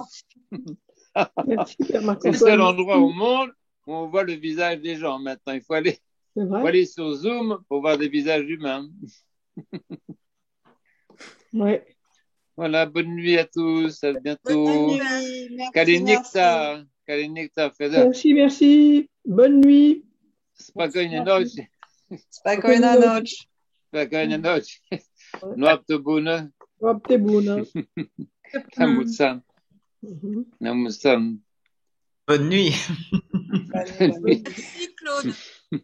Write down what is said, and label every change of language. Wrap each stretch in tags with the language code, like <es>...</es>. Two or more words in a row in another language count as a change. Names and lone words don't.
<fr>C'est le seul endroit au monde où on voit le visage des gens maintenant. Il faut aller sur Zoom pour voir des visages humains. Ouais. Voilà, bonne nuit à tous. À bientôt. Bonne nuit. Kalinekta. Merci. Bonne nuit.</fr> <pl>Spokojnej nocy. Spokojna noc. Spokojnej nocy.</pl> <ro>Noapte bună. Noapte bună. Namusan.</ro> <fr>Bonne nuit. Merci Claude.</fr>